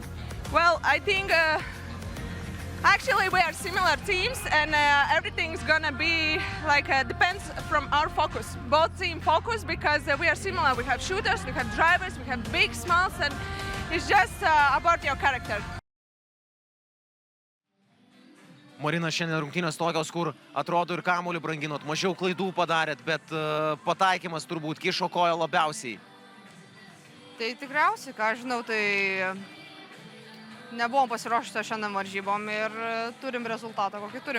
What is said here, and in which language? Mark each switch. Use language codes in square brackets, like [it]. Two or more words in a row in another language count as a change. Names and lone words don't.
[en] Well, I think actually we are similar teams, and everything's gonna be like depends from our focus. Both team focus, because we are similar. We have shooters, we have drivers, we have big, smalls, and it's just about your character. [lt] Marina, šiandien rungtynės tokios, kur atrodo ir kamuolį branginot, mažiau klaidų padarėt, bet pataikymas turbūt kišo koją labiausiai. Tai tikriausiai, ką žinau, tai nebuvom pasiruošę šiandien varžybom ir turim rezultatą, kokį turim.